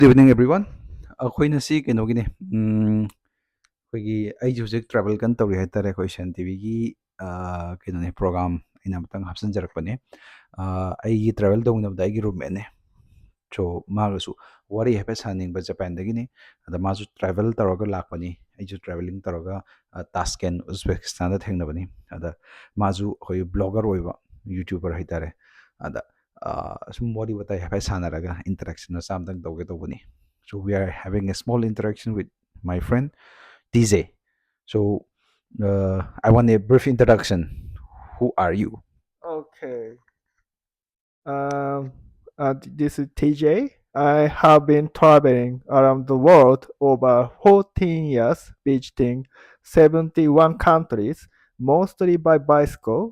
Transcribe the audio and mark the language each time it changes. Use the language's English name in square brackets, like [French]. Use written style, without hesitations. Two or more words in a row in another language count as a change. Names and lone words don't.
[English] Good evening, everyone. [Manipuri] ꯑꯩꯈꯣꯏꯅ ꯁꯤ ꯀꯩꯅꯣꯒꯤꯅꯦ ꯑꯩꯈꯣꯏꯒꯤ ꯑꯩꯁꯦ ꯍꯧꯖꯤꯛ ꯇ꯭ꯔꯥꯚꯦꯜ ꯀꯟꯅ ꯇꯧꯔꯤ ꯍꯥꯏꯇꯥꯔꯦ ꯑꯩꯈꯣꯏ ꯁꯟ ꯇꯤꯚꯤꯒꯤ ꯀꯩꯅꯣꯅꯦ ꯄ꯭ꯔꯣꯒꯥꯝ ꯑꯩꯅ ꯑꯃꯇꯪ ꯍꯥꯞꯆꯤꯟꯖꯔꯛꯄꯅꯦ ꯑꯩꯒꯤ ꯇ꯭ꯔꯥꯚꯦꯜ ꯇꯧꯃꯤꯟꯅꯕꯗ ꯑꯩꯒꯤ ꯔꯨꯝꯃꯦꯠꯅꯦ ꯁꯣ ꯃꯥꯒꯁꯨ ꯋꯥꯔꯤ ꯍꯥꯏꯐꯦꯠ ꯁꯥꯅꯤꯡꯕ ꯖꯄꯥꯟꯗꯒꯤꯅꯤ ꯑꯗ ꯃꯥꯁꯨ ꯇ꯭ꯔꯥꯚꯦꯜ ꯇꯧꯔꯒ ꯂꯥꯛꯄꯅꯤ ꯑꯩꯁꯨ ꯇ꯭ꯔꯥꯚꯦꯂꯤꯡ ꯇꯧꯔꯒ ꯇꯥꯁꯀꯦꯟ ꯎꯖꯕꯦꯀꯤꯁꯇꯥꯟꯗ ꯊꯦꯡꯅꯕꯅꯤ ꯑꯗ ꯃꯥꯁꯨ ꯑꯩꯈꯣꯏ ꯕ꯭ꯂꯣꯒꯔ ꯑꯣꯏꯕ ꯌꯨꯇ꯭ꯌꯨꯕꯔ ꯍꯥꯏꯇꯥꯔꯦ ꯑꯗ ꯁꯨꯝ ꯋꯥꯔꯤ ꯋꯥꯇꯥꯏ ꯍꯥꯏꯐꯦꯠ ꯁꯥꯟꯅꯔꯒ ꯏꯟꯇꯔꯦꯛꯁꯟ ꯃꯆꯥ ꯑꯃꯇꯪ ꯇꯧꯒꯦ ꯇꯧꯕꯅꯤ. [English] So we are having a small interaction with my friend TJ. So I want a brief introduction. Who are you? Okay. Um, this is TJ. I have been traveling around the world over 14 years, visiting 71 countries, mostly by bicycle.